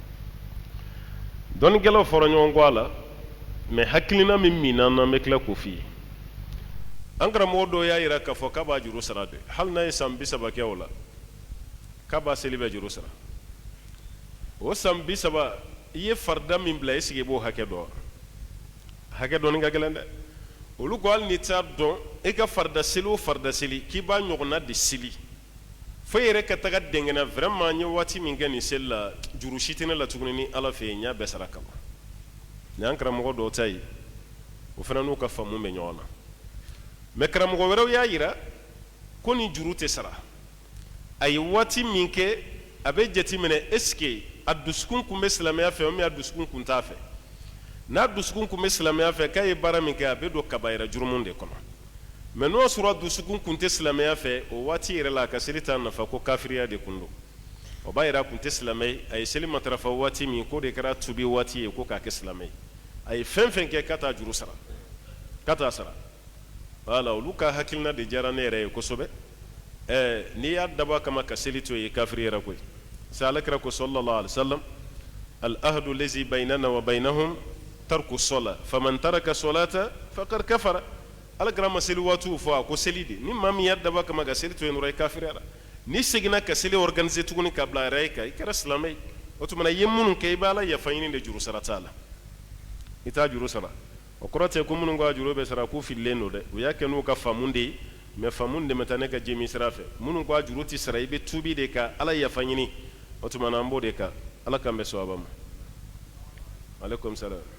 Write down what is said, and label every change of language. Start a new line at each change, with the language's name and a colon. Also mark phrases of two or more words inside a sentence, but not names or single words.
Bambara: dɔnnikɛlaw fɔra ɲɔgɔn kɔ a la mais hakilina min minna n'an bɛ tila k'o f'i ye an karamɔgɔ dɔw y'a jira k'a fɔ k'a b'a juru sara de hali n'a ye san 30 kɛ o la k'a b'a seli bɛ juru sara o san 30 i ye farida min bila
French: est-ce que
Bambara: i b'o hakɛ dɔn hakɛ dɔɔni ka gɛlɛn dɛ olu ko hali n'i t'a dɔn i ka farida seli o farida seli k'i b'a ɲɔgɔnna de seli fo i yɛrɛ ka taga dɛngɛna vraiment n ye waati min kɛ nin seli la juru si tɛ ne la tuguni ni Ala fɛ yen n y'a bɛɛ sara kaban nin y'an karamɔgɔ dɔw ta ye o fana n'u ka faamu bɛ ɲɔgɔn na mais karamɔgɔ wɛrɛw y'a jira ko nin juru tɛ sara a ye waati min kɛ a bɛ jateminɛ
French: est-ce que
Bambara: a dusukun kun bɛ silamɛya fɛ
French: ou bien
Bambara: a dusukun kun t'a fɛ n'a dusukun kun bɛ silamɛya fɛ k'a ye baara min kɛ a bɛ don kabaira jurumu de kɔnɔ mais n'o sɔrɔ a dusukun kun tɛ silamɛya fɛ o waati yɛrɛ la a ka seli t'a nafa ko kafiriya de kun don o b'a jira a kun tɛ silamɛ ye a ye seli matarafa waati min k'o de kɛra tubi waati ye ko k'a kɛ silamɛ ye a ye fɛn fɛn kɛ k'a t'a juru sara k'a t'a sara voilà olu ka hakilina de diyara ne yɛrɛ ye kosɛbɛ n'i y'a dabɔ a kama ka seli to ye kafiri yɛrɛ koyi c'est alakira ko
Arabic: صلى الله عليه وسلم العهد الذي بيننا وبينهم ترك الصلاة فمن ترك الصلاة فقد كفر
Bambara: alakira ma seli waatiw fɔ a ko seli de ni maa min y'a dabɔ a kama ka seli to yen dɔrɔn i kafiriyara ni seginna ka seli organiser tuguni ka bila a yɛrɛ ye kan i kɛra silamɛ ye o tuma na i ye minnu kɛ i bɛ Ala yafa ɲini de juru sara t'a la i t'a juru sara o kɔrɔ tɛ ko minnu ka juru bɛ sara k'u fililen don dɛ u y'a kɛ n'u ka faamu de ye mais faamu de bɛ taa ne ka jemi sira fɛ minnu ka juru tɛ sara i bɛ tuubi de ka Ala yafa ɲini o tuma na an b'o de kan Ala k'an bɛ sawaba ma
Arabic: عليكم السلام